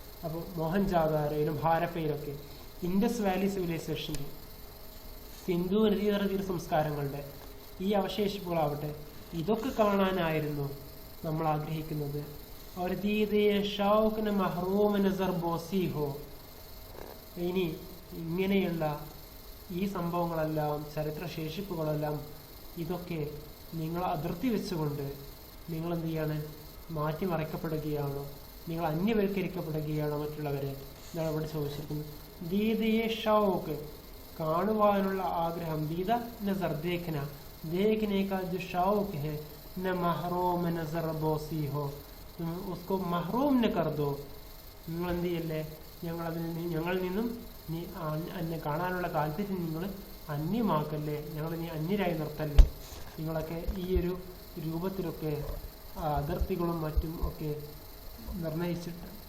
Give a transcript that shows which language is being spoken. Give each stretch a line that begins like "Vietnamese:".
Malayalam: അപ്പോൾ മോഹൻജാദാരോയിലും ഹാരപ്പയിലൊക്കെ Indus Valley സിവിലൈസേഷൻ്റെ, Sindhu നദീതട തീര സംസ്കാരങ്ങളുടെ ഈ അവശേഷിപ്പുകളാവട്ടെ, ഇതൊക്കെ കാണാനായിരുന്നു നമ്മൾ ആഗ്രഹിക്കുന്നത്.
Hindi: और दीदे शौक न महरूम नजर बोसी हो.
Malayalam: ഇനി ഇങ്ങനെയുള്ള ഈ സംഭവങ്ങളെല്ലാം ചരിത്രശേഷിപ്പുകളെല്ലാം ഇതൊക്കെ നിങ്ങൾ അതിർത്തി വെച്ചുകൊണ്ട് നിങ്ങൾ എന്ത് ചെയ്യാണ്? മാറ്റിമറിക്കപ്പെടുകയാണോ? നിങ്ങൾ അന്യവൽക്കരിക്കപ്പെടുകയാണോ മറ്റുള്ളവരെ? എന്നാണ് ഇവിടെ ചോദിച്ചിരിക്കുന്നത്. ദീദയെ ഷൗക്ക്, കാണുവാനുള്ള ആഗ്രഹം.
Hindi: ദീദ നസർ ദേഖന, देखने का जो शौक है न महरूम नजर बोसी हो, तुम उसको महरूम न कर दो.
Malayalam: നിങ്ങൾ എന്ത് ചെയ്യല്ലേ? ഞങ്ങളിൽ നിന്നും നീ കാണാനുള്ള താല്പര്യം നിങ്ങൾ അന്യമാക്കല്ലേ, ഞങ്ങൾ നീ അന്യരായി നിർത്തല്ലേ. നിങ്ങളൊക്കെ ഈ ഒരു രൂപത്തിലൊക്കെ അതിർത്തികളും മറ്റും ഒക്കെ നിർണയിച്ചിട്ട്.